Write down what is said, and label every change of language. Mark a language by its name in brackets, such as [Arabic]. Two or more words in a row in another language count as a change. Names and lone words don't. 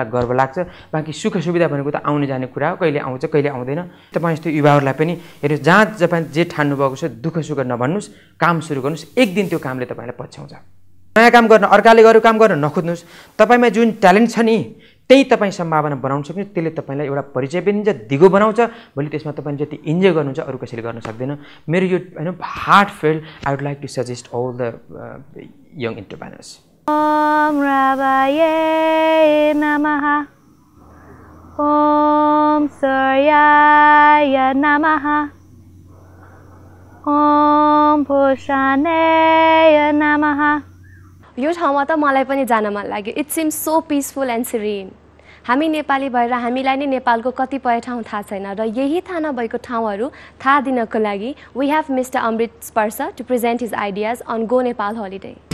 [Nepali] गर्व लाग्छ बाँकी सुख सुविधा भनेको त आउने जाने कुरा हो कहिले आउँछ कहिले आउँदैन तपाईँ जस्तो युवाहरूलाई पनि हेर्नुहोस् जहाँ तपाईँ जे ठान्नु भएको छ दुःख सुख नभन्नुहोस् काम सुरु गर्नुहोस् एक दिन त्यो कामले तपाईँलाई पछ्याउँछ नयाँ काम गर्न अर्काले गरेको काम गर्न नखोज्नुहोस् तपाईँमा जुन ट्यालेन्ट छ नि त्यही तपाईँ सम्भावना बनाउन सक्नुहुन्छ त्यसले तपाईँलाई एउटा परिचय पनि दिन्छ दिगो बनाउँछ भोलि त्यसमा तपाईँले जति इन्जोय गर्नुहुन्छ अरू कसैले गर्न सक्दैन मेरो यो हैन [English] heartfelt I would like to suggest all the young entrepreneurs [Sanskrit] ओम रावाये नमः ओम सूर्याय नमः ओम पुषानेय नमः [Nepali] यो ठाउँमा त मलाई पनि जान मन लाग्यो [English] it seems so peaceful and serene [Nepali] हामी नेपाली भएर हामीलाई नै नेपालको कतिपय ठाउँ थाहा छैन र यही थाहा नभएको ठाउँहरू थाहा दिनको लागि [English] we have Mister Amrit Sparsh to present his ideas on Go Nepal Holiday